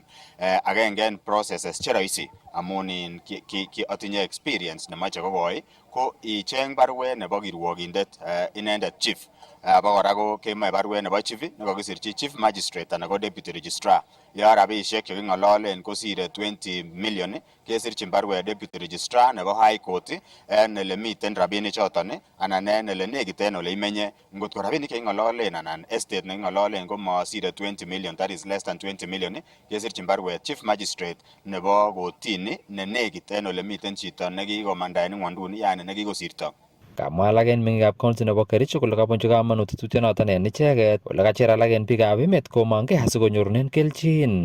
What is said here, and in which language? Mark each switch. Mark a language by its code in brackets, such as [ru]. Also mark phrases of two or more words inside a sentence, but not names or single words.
[kln] Agenge en processes che rahisi amun atinye experience nemache kokoi ko icheng barwet nebo kirwogindet inendet chief. Bakora ko kemoe barwet nebo chief nekakisirchi [en] chief magistrate [kln] anan ko [en] deputy registrar. [kln] Yo rabisiek cheking'ololen kosire 20 million kesirchin barwet [en] deputy registrar [kln] nebo [en] high court [kln] en ele miten rabinik choton anan en ele nekit en ole imenye. Ngot ko rabinik cheking'ololen anan estate neking'ololen ko masire 20 million, [en] that is less than 20 million, [kln] kesirchin barwet [en] chief magistrate [kln] nebo kotini ne nekit en ole miten chito nekikomanda en ng'wonduni yani nekikosirto. Kamwa alak en meng'ikab county nebo Kericho kole kabunchi kamanut tetutienoton en icheket ole kacher alak en biikab emet komongei asikonyorunen kelchin.